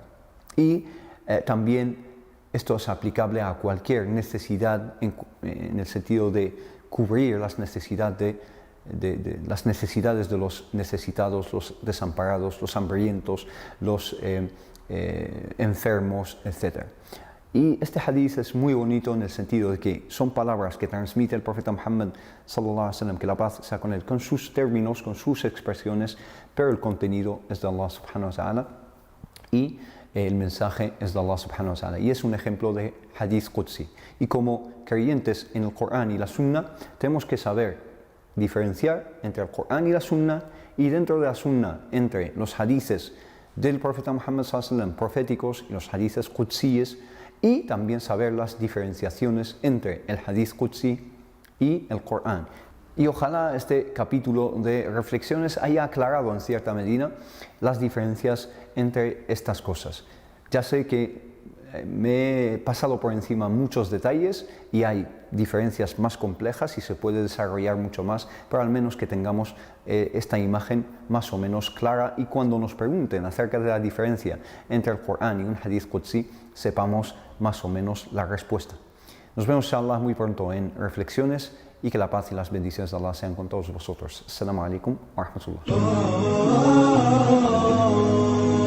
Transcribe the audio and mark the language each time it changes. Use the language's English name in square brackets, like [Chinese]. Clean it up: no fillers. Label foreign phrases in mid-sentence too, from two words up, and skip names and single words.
[Spanish] Y también esto es aplicable a cualquier necesidad en el sentido de cubrir las necesidades de los necesitados, los desamparados, los hambrientos, los enfermos, etc. Y este hadith es muy bonito en el sentido de que son palabras que transmite el profeta Muhammad [Arabic] صلى الله عليه وسلم, [Spanish] que la paz sea con él, con sus términos, con sus expresiones, pero el contenido es de Allah [Arabic] سبحانه وتعالى [Spanish] y el mensaje es de Allah [Arabic] سبحانه وتعالى. [Spanish] Y es un ejemplo de [Arabic] حديث قدسي. [Spanish] Y como creyentes en el Corán y la Sunna, tenemos que saber diferenciar entre el Corán y la Sunna, y dentro de la Sunna entre los hadices del profeta Muhammad [Arabic] صلى الله عليه وسلم [Spanish] proféticos y los hadices qudsíes, y también saber las diferenciaciones entre el [Arabic] حديث قدسي [Spanish] y el Corán. Y ojalá este capítulo de reflexiones haya aclarado en cierta medida las diferencias entre estas cosas. Ya sé que me he pasado por encima muchos detalles y hay diferencias más complejas y se puede desarrollar mucho más, pero al menos que tengamos esta imagen más o menos clara, y cuando nos pregunten acerca de la diferencia entre el Corán y un [Arabic] حديث قدسي, [Spanish] sepamos más o menos la respuesta. Nos vemos, inshallah, muy pronto en reflexiones, y que la paz y las bendiciones de Allah sean con todos vosotros. [Arabic] السلام عليكم ورحمة الله.